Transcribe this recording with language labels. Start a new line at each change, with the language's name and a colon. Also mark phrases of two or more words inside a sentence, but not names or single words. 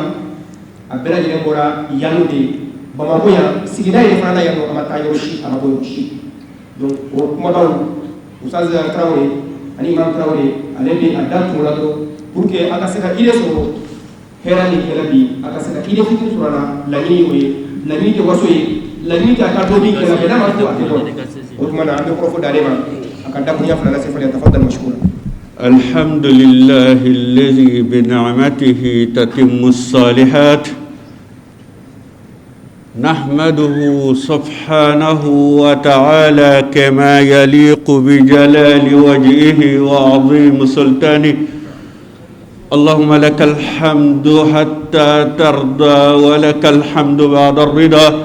Bambara: a bɛɛ lajɛlen bɔra yan de Bamako yan sigida yɛrɛ fana la yan nɔ a ma taa yɔrɔ si a ma bɔ yɔrɔ si donc o kumabaw Ustaz Traoré ani Imam Traoré ale bɛ a da tun la dɔrɔn
French: pour que
Bambara: a ka se ka idée sɔrɔ hɛrɛ ni kɛlɛ bi a ka se ka idée fitinin sɔrɔ a la laɲini y'o ye laɲini tɛ waso ye laɲini tɛ a ka dɔ min kɛlɛ bɛɛ n'a ma fɔ a tɛ dɔn o tuma na an bɛ kɔrɔfɔ d'ale ma a ka dakurunya fana lase fɔlɔ
Arabic: تفضل مشكورة. الحمد لله الذي بنعمته تتم الصالحات نحمده سبحانه وتعالى كما يليق بجلال وجهه وعظيم سلطانه اللهم لك الحمد حتى ترضى ولك الحمد بعد الرضا